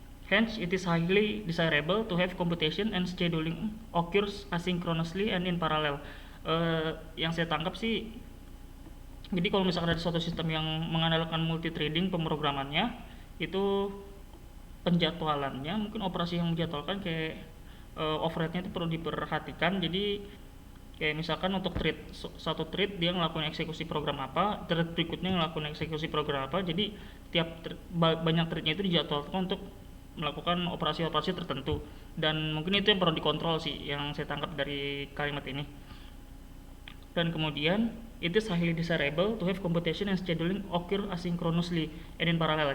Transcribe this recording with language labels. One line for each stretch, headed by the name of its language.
English: Hence, it is highly desirable to have computation and scheduling occurs asynchronously and in parallel.
Indonesian: Yang saya tangkap sih, jadi kalau misalkan ada suatu sistem yang mengandalkan multi-threading pemrogramannya, itu penjadwalannya, mungkin operasi yang menjadwalkan kayak overheadnya itu perlu diperhatikan. Jadi kayak misalkan untuk thread, satu thread dia ngelakuin eksekusi program apa, thread berikutnya ngelakuin eksekusi program apa, jadi banyak threadnya itu dijadwalkan untuk melakukan operasi-operasi tertentu, dan mungkin itu yang perlu dikontrol sih, yang saya tangkap dari kalimat ini. Dan kemudian
English: it is highly desirable to have computation and scheduling occur asynchronously and in parallel.